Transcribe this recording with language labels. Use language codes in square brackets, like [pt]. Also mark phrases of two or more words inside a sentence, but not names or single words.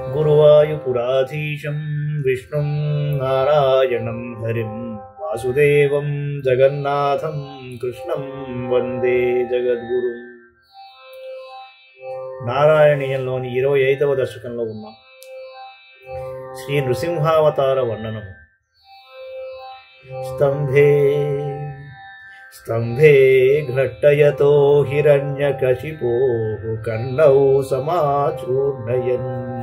[sa] गुरुवायुपुराधीशं विष्णुं नारायणं हरिं वासुदेवं जगन्नाथं कृष्णं वंदे जगद्गुरुं। [te] నారాయణీయంలోని 25వ దశకంలో ఉన్నాం. శ్రీ నృసింహావతార వర్ణనము. [sa] స్తంభే స్తంభే ఘట్టయతో హిరణ్యకశిపో కర్ణౌ సమాచూర్ణయన్.